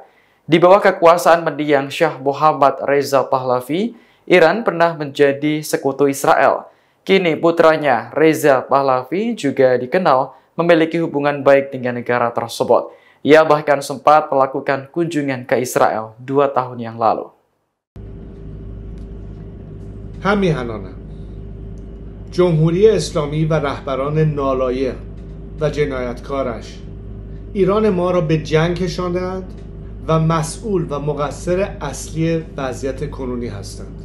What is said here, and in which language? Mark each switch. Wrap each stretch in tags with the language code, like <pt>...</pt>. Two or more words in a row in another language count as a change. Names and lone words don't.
<id>Di bawah kekuasaan mendiang Shah Mohammad Reza Pahlavi, Iran pernah menjadi sekutu Israel. Kini putranya Reza Pahlavi juga dikenal memiliki hubungan baik dengan negara tersebut. Ia bahkan sempat melakukan kunjungan ke Israel 2 tahun yang lalu.</id> <fa>همیهنانم جمهوری اسلامی و رهبران نالایق و جنایتکارش ایران ما را به جنگ کشاندند و مسئول و مقصر اصلی وضعیت کنونی هستند.</fa>